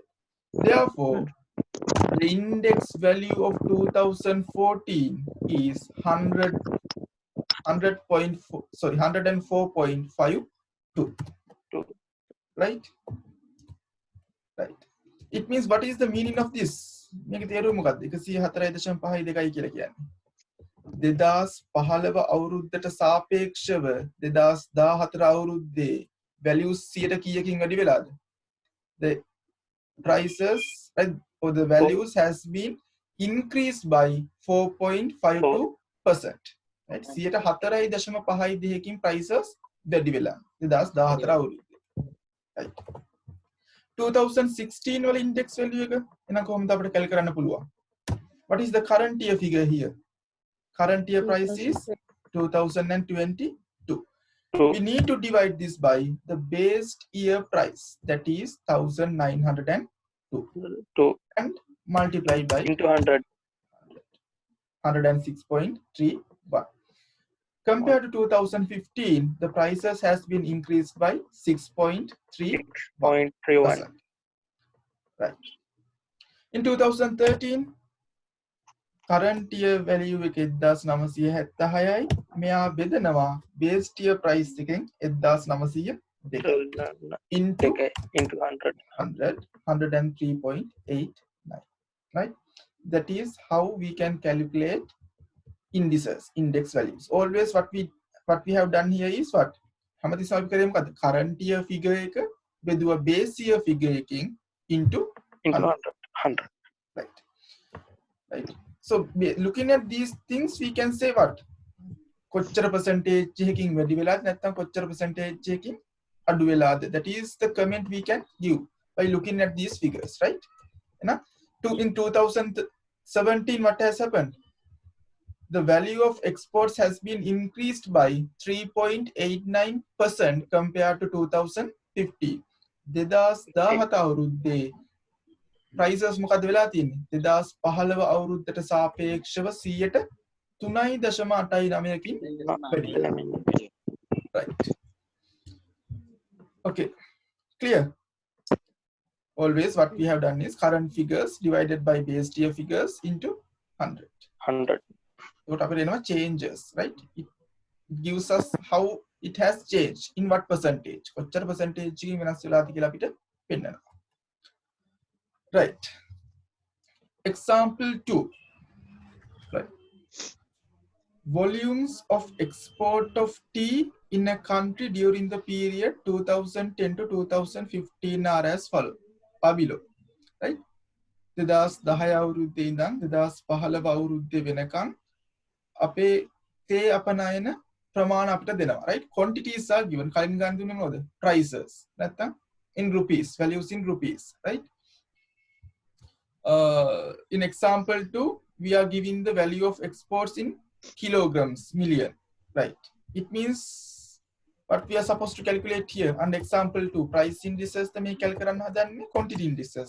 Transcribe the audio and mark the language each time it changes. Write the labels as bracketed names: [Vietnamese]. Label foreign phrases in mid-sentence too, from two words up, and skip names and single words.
[English] Therefore, the index value of 2014 is 104.52. Right? Right. It means what is the meaning of this? [Sinhala] මේක තේරුම මොකක්ද? 104.52 කියලා කියන්නේ. 2015 අවුරුද්දට සාපේක්ෂව 2014 අවුරුද්දේ values 100 කීයකින් වැඩි වෙලාද? [English] The prices or the values has been increased by 4.52%. Right? [Sinhala] 4.52කින් prices වැඩි වෙලා 2014 අවුරුද්දේ. right 2016 වල [English] index value [Sinhala] එක එහෙනම් කොහොමද අපිට කැල් කරන්න පුළුවන්? [English] What is the current year figure here? Current year price is 2022. We need to divide this by the base year price, that is 1902, and multiply by into 100. 106.31. Compared to 2015, the prices has been increased by 6.3%. 6.31. Right. In 2013, current year value [Sinhala] එක 1976යි. මෙයා බෙදනවා [English] base year price [Sinhala] එකෙන් 1902 into 100. [English] 103.89. Right? That is how we can calculate indices, index values. Always what we have done here is what? [Sinhala] හැමතිස්සම අපි කරේ මොකද්ද? [English] current year figure [Sinhala] එක බෙදුවා [English] base year figure [Sinhala] එකෙන් into 100. [English] Right. So looking at these things, we can say what? [Sinhala] කොච්චර percentage එකකින් වැඩි වෙලාද නැත්නම් කොච්චර percentage එකකින් අඩු වෙලාද? [English] That is the comment we can give by looking at these figures, right? In 2017, what has happened? The value of exports has been increased by 3.89% compared to 2015. [Sinhala] 2017 අවුරුද්දේ prices මොකද වෙලා තියෙන්නේ? 2015 අවුරුද්දට සාපේක්ෂව 3.89කින් වැඩි වෙලා. [English] Right. Okay. Clear? Always what we have done is current figures divided by base year figures into 100. 100. What [Sinhala] අපිට එනවා [English] changes, right? It gives us how it has changed, in what percentage. [Sinhala] කොච්චර percentage එකකින් වෙනස් වෙලාද කියලා අපිට පෙන්නනවා. [English] Right. Example 2. Right. Volumes of export of tea in a country during the period 2010 to 2015 are as follows. Below. Right. [Sinhala] 2010 අවුරුද්දේ ඉඳන් 2015 අවුරුද්දේ වෙනකන් අපේ තේ අපනයන ප්‍රමාණ අපිට දෙනවා. [English] Right. Quantities are given. [Sinhala] කලින් ගන්න දුන්නේ මොකද? [English] Prices. නැත්නම් in rupees, values in rupees. Right. In example 2, we are giving the value of exports in kilograms, million, right? It means what we are supposed to calculate here. And example 2, price indices the may calculate quantity indices.